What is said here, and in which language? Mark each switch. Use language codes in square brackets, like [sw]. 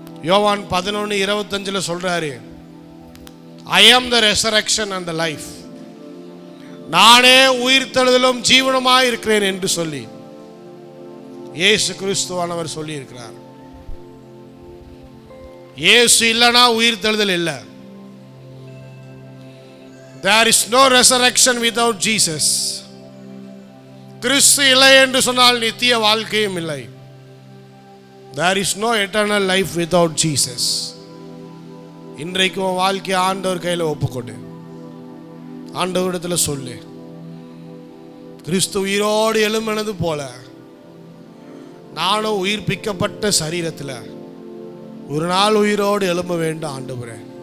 [ta] யோவான் 11:25 சொல்றாரு, [en] I am the resurrection and the life. [ta] நானே உயிர்த்தெழுதலும் ஜீவனுமாய் இருக்கிறேன் என்று சொல்லி இயேசு கிறிஸ்துவானவர் சொல்லி இருக்கிறார். இயேசு இல்லைனா உயிர்த்தெழுதல் இல்லை. [en] There is no resurrection without Jesus. [ta] கிறிஸ்து இல்லை என்று சொன்னால் நித்திய வாழ்க்கையும் இல்லை. [en] There is no eternal life without Jesus. [ta] இன்றைக்கு உன் வாழ்க்கையை ஆண்டவர் கையில் ஒப்புக்கொண்டு ஆண்டவரிடத்தில் சொல்லு, கிறிஸ்து உயிரோடு எழும்பினது போல நானும் உயிர்ப்பிக்கப்பட்ட சரீரத்தில் ஒரு நாள் உயிரோடு எழும்ப வேண்டும் ஆண்டவரே.